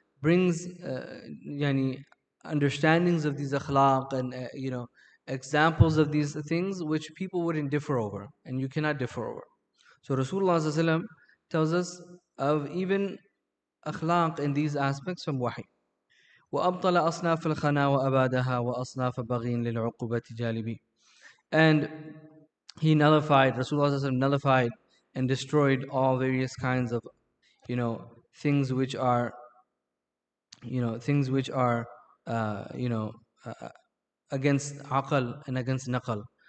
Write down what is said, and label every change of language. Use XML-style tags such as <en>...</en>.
<en>brings yani understandings of these akhlaq and examples of these things which people wouldn't differ over, and you cannot differ over. So Rasulullah ﷺ tells us of even akhlaq in these aspects from wahi.</en> <ar>وأبطل أصناف الخنا وأبادها وأصناف بغين للعقوبة جالبي.</ar> <en>And he nullified, Rasulullah ﷺ nullified and destroyed all various kinds of things which are things which are uh, you know uh, against aql and against naql.</en>